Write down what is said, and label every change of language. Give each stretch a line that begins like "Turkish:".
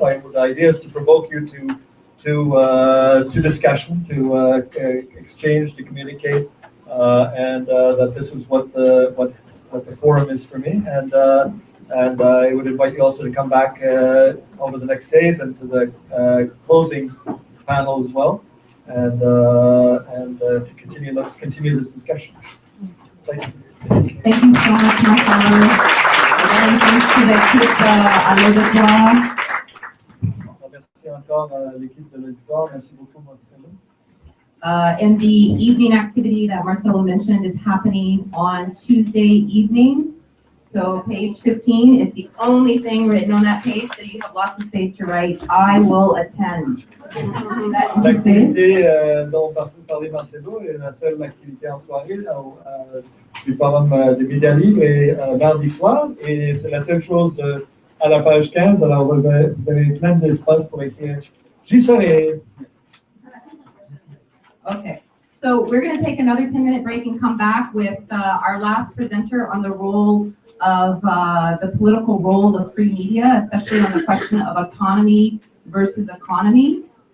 English: The idea is to provoke you to discussion, to exchange, to communicate, and that this is what the forum is for me. And I would invite you also to come back over the next days and to the closing panel as well, and to continue. Let's continue this discussion. Thank you. Thank you so much, Marcelo. Again, thanks to the
French: équipe à l'auditoire. Merci encore à l'équipe de l'auditoire. Merci beaucoup, Marcelo.
English: And the evening activity that Marcelo mentioned is happening on Tuesday evening. So page 15, it's the only thing written on that page, so you have lots of space to write, I will attend.
French: L'activité dont parlait Marcelo est la seule activité en soirée du forum des médias libres et mardi soir. Et c'est la seule chose à la page 15. Alors vous avez plein d'espace pour écrire. J'y serai.
English: Okay, so we're going to take another 10-minute break and come back with our last presenter on the role of the political role of free media, especially on the question of autonomy versus economy.